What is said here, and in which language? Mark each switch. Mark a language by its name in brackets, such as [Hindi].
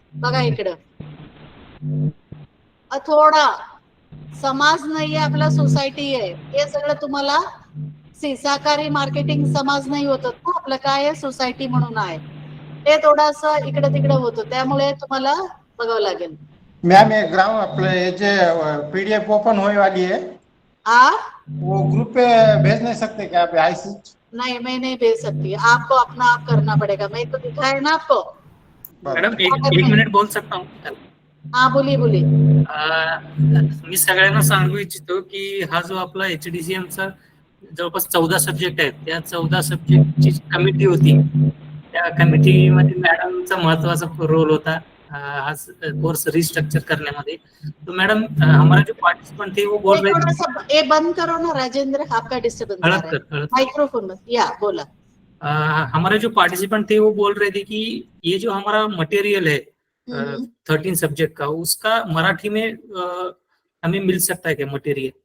[Marathi] बघा इकडं, थोडा समाज नाहीये, आपला सोसायटी आहे. हे सगळं तुम्हाला सहकारी मार्केटिंग समाज नाही होत ना, आपलं काय आहे सोसायटी म्हणून आहे. ते थोडंसं इकडे तिकडे होतं, त्यामुळे तुम्हाला बघावं लागेल. [Hindi] मैम ये ग्राउंड अपने ये जो PDF ओपन होने वाली है, वो ग्रुप पे भेज नहीं सकते क्या आप IC? नहीं, मैं नहीं भेज सकती, आपको अपना आप करना पड़ेगा. मैं तो दिखाया ना आपको. मॅडम एक मिनिट बोल सकता हूँ? हाँ, बोलिए बोलिए. [Marathi] मी सगळ्यांना सांगू इच्छितो की हा जो आपला HDCM चा जवळपास 14 सब्जेक्ट आहेत, त्या 14 सब्जेक्टची कमिटी होती, त्या कमिटीमध्ये मॅडमचा महत्वाचा रोल होता हा कोर्स रिस्ट्रक्चर करण्यामध्ये. [Hindi] तो मॅडम हमारा जो पार्टिसिपेंट थे वो बोल रहे थोड़ा सा ये बंद करो ना राजेंद्र, आपका डिस्टर्बेंस आ रहा है. माइक्रोफोन में या बोला. हमारे जो पार्टिसिपेंट थे वो बोल रहे थे कि ये जो हमारा मटेरियल है 13 सब्जेक्ट का, उसका मराठी में हमें मिल सकता है क्या मटेरियल?